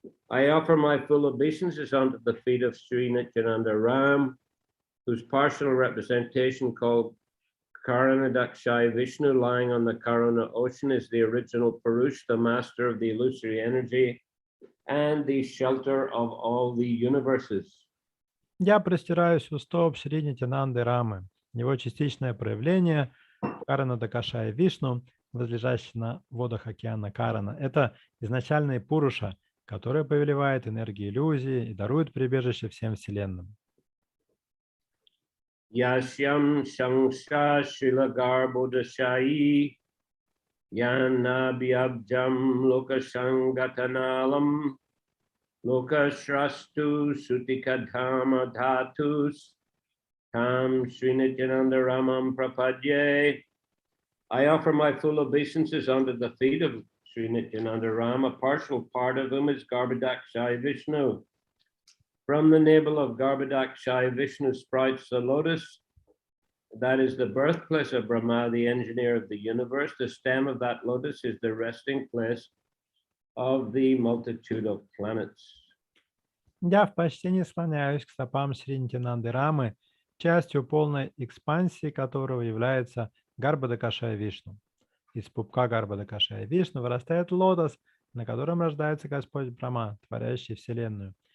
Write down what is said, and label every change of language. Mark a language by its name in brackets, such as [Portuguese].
[English] I offer my full obeisances unto the feet of Sri Nityananda Ram, whose partial representation called Karanadakshay Vishnu, lying on the Karuna ocean, is the original Purush, the master of the illusory energy and the shelter of all the universes. [Russian] Я простираюсь у стоп Шри Нитянанды Рамы. Его частичное проявление Каранадакашая Вишну, возлежащий на водах океана Карана, это изначальный Пуруша, который повелевает энергией иллюзии и дарует прибежище всем вселенным. [Sanskrit] Yasyam Shangsha Shilagarbodashayi Yanabhyabjam Lokashangatanalam Lokashrastu Sutikadhama Dhatus Tam Srinityananda Ramam Prapadye. [English] I offer my full obeisances unto the feet of Sri Nityananda Ram, a partial part of whom is Garbhodakshaya Vishnu. From the navel of Garbhodakshaya Vishnu sprouts the lotus, that is the birthplace of Brahma, the engineer of the universe. The stem of that lotus is the resting place of the multitude of planets. [Russian] Я в почтении склоняюсь к стопам Шри Нитянанды Рамы, частью полной экспансии которого является Гарбхадакашая Вишну. Из пупка Гарбхадакашая Вишну вырастает лотос, на котором рождается Господь Брахма, творящий Вселенную.